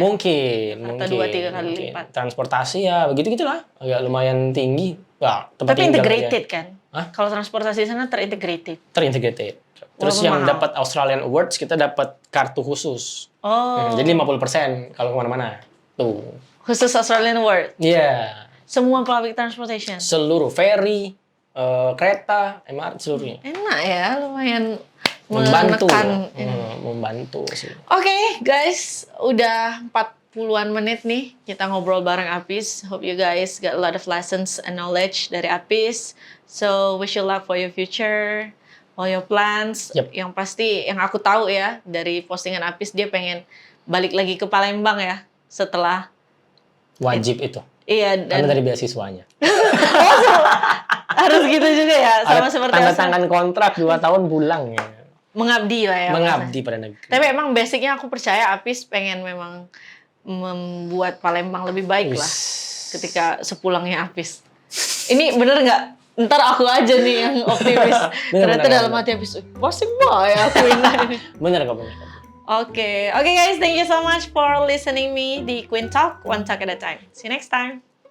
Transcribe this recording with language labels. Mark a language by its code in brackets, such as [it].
[id] Mungkin. Atau 2-3 kali lipat. Transportasi ya, begitu-gitulah. Agak lumayan tinggi. Ya, tapi integrated aja. Kan? Hah? Kalau transportasi di sana terintegrated? Terintegrated. Terus yang dapat Australian Awards, kita dapat kartu khusus. Jadi 50% kalau kemana-mana. Tuh. Khusus Australian Award? Iya. Yeah. Semua public transportation? Seluruh ferry, kereta, MRT seluruhnya. Enak ya, lumayan membantu. Menekan. Membantu sih. Oke, guys, udah 40-an menit nih kita ngobrol bareng Apis. [en] Hope you guys got a lot of lessons and knowledge dari Apis. So, wish you luck for your future, all your plans. Yep. [id] Yang pasti, yang aku tahu ya, dari postingan Apis, dia pengen balik lagi ke Palembang ya, setelah wajib itu. Iya, dan karena dari beasiswanya. Harus gitu juga ya, sama seperti tanda tangan kontrak 2 tahun pulang ya. Mengabdi lah ya. Mengabdi pada negeri. Tapi emang basicnya aku percaya Apis pengen memang membuat Palembang lebih baik lah ketika sepulangnya Apis. Ini bener nggak? Ntar aku aja nih yang optimis. Ternyata dalam hati Apis, pasti ya aku ini. Bener kok, bener. [en] Oke guys, thank you so much for listening me [id] di Queen Talk, [en] one talk at a time. See you next time.